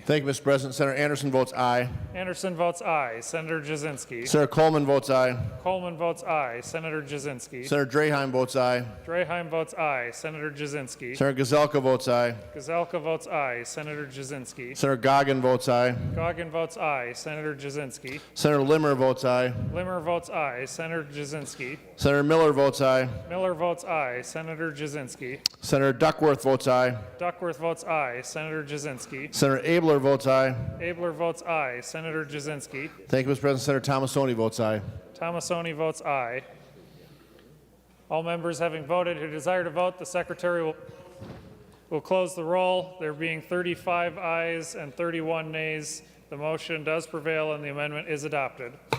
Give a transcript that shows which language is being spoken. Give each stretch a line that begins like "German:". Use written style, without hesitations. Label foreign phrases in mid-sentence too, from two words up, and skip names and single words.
English: Thank you, Mr. President. Senator Anderson votes aye. Anderson votes aye. Senator Jasinski. Senator Coleman votes aye. Coleman votes aye. Senator Jasinski. Senator Draheim votes aye. Draheim votes aye. Senator Jasinski. Senator Gazelka votes aye. Gazelka votes aye. Senator Jasinski. Senator Goggin votes aye. Goggin votes aye. Senator Jasinski. Senator Limmer votes aye. Limmer votes aye. Senator Jasinski. Senator Miller votes aye. Miller votes aye. Senator Jasinski. Senator Duckworth votes aye. Duckworth votes aye. Senator Jasinski. Senator Abler votes aye. Abler votes aye. Senator Jasinski. Thank you, Mr. President. Senator Tomasoni votes aye. Tomasoni votes aye. All members having voted who desire to vote, the Secretary will close the roll. There being 35 ayes and 31 nays, the motion does prevail and the amendment is adopted.